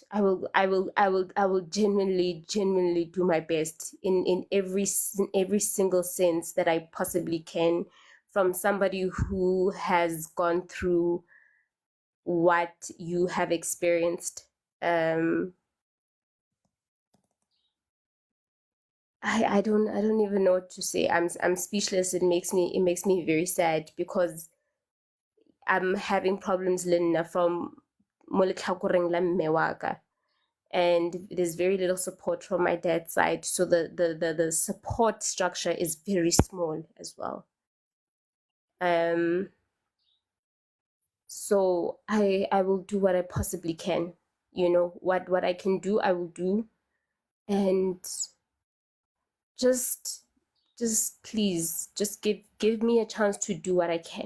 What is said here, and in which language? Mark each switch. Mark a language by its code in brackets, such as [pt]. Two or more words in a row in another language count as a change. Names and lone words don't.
[en] I will genuinely do my best in every single sense that I possibly can, from somebody who has gone through what you have experienced. I don't even know what to say. I'm speechless. It makes me very sad because I'm having problems Linna from [tn] mo letlhakoreng la mme wa ka. [en] And there's very little support from my dad's side, so the support structure is very small as well. So I will do what I possibly can. You know, what I can do, I will do. And just please just give me a chance to do what I can.